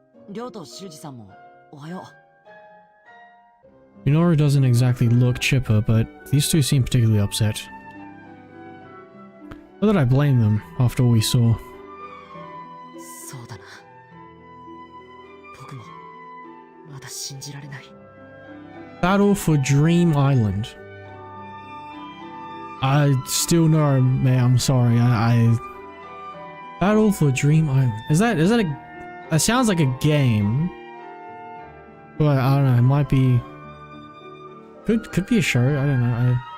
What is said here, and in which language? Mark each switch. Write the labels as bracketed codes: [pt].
[ja] りょうと修二さんもおはよう。 [en] Minoru doesn't exactly look chipper, but these two seem particularly upset. Not that I blame them after all we saw. [ja] そうだな。僕もまだ信じられない。 [en] Battle for Dream Island. I still know, man. I'm sorry. I Battle for Dream Island. Is that a? That sounds like a game, but I don't know. It might be. Could be a show. I don't know.